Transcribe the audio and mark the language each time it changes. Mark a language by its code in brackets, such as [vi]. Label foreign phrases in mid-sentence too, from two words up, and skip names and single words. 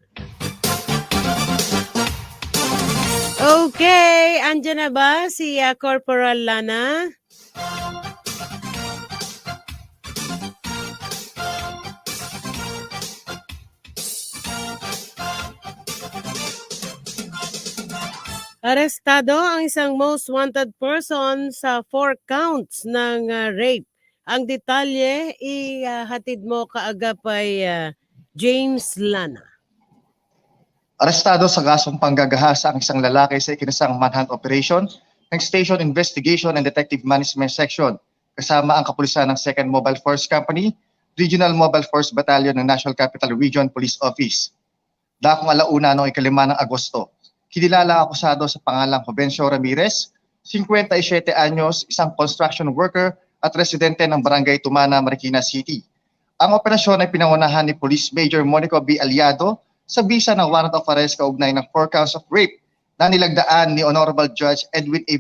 [tl] Okay, andyan na ba si Corporal Lana? Arestado ang isang [en] most wanted person [tl] sa 4 counts ng rape. Ang detalye, ihatid mo kaagapay James Lana. Arestado sa kasong panggagahasa ang isang lalaki sa ikinasang manhunt operation ng Station Investigation and Detective Management Section kasama ang kapulisan ng 2nd Mobile Force Company, Regional Mobile Force Battalion ng National Capital Region Police Office. Dakong alauna noong 5 ng Agosto, kinilala ang akusado sa pangalang Jovencio Ramirez, 57 anyos, isang [en] construction worker [tl] at residente ng Barangay Tumana, Marikina City. Ang operasyon ay pinangunahan ni Police Major Monico B. Aliado sa bisa ng [en] warrant of arrest [tl] kaugnay ng [en] 4 counts of rape [tl] na nilagdaan ni Honorable Judge Edwin A.